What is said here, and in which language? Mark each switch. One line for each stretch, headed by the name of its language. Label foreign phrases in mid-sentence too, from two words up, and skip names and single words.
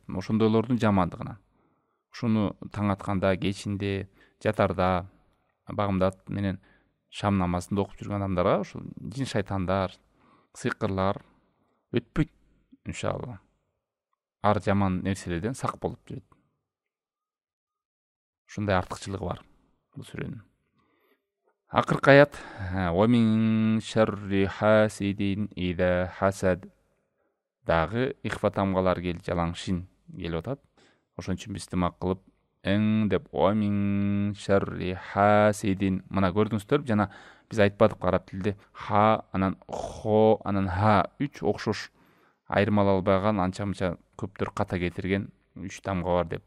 Kyrgyz: Ошондойлордун жамандыгынан. Ушуну таң атканда, кечинде, жатарда, багымдат менен шам намазында окуп жүргөн адамдарга ушул жин шайтандар, сыйкырлар өтпөйт иншалла. Ар жаман нерселерден сак болуп жүрөт. Ушундай артыкчылыгы бар бул сүрөнүн. Акыркы аят:
Arabic: "ومن شر حاسد إذا حسد".
Kyrgyz: Дагы ихфа тамгалар келип, жалаң шин келип атат. Ошон үчүн биз тымак кылып эң деп
Arabic: "ومن شر حاسد".
Kyrgyz: Мына көрдүңүздөр, жана биз айтпадык араб тилде ха, анан хо, анан ха үч окшош айырмалай албаган анча-мынча көптөр ката кетирген үч тамга бар деп.